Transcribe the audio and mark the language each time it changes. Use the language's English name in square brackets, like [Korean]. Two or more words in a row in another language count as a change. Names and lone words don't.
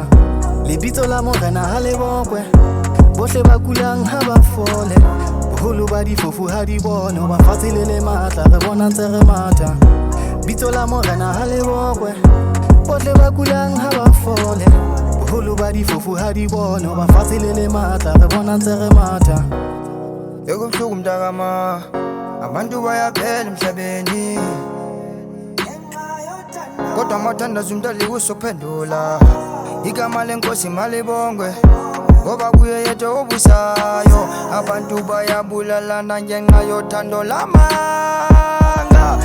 [Southern Sotho] Lebitso la morena ha le bokwe, bohle ba kulang ha ba fole. Boholo ba difofu ha di bona, ba fatshe le matla re bona ntse re matha. Bitso la morena ha le bokwe, bohle ba kulang ha ba fole. Boholo ba difofu ha di bona, ba fatshe le matla re bona ntse re matha. [Xhosa] Ekubuhlungu mntakama, abantu bayaphela emhlabeni, kodwa amathandazo umntali usophendula. [Zulu] Igama lenkosi malibongwe, ngoba kuye yedwa obusayo. Abantu bayabulalana ngenxa yothando lamanga.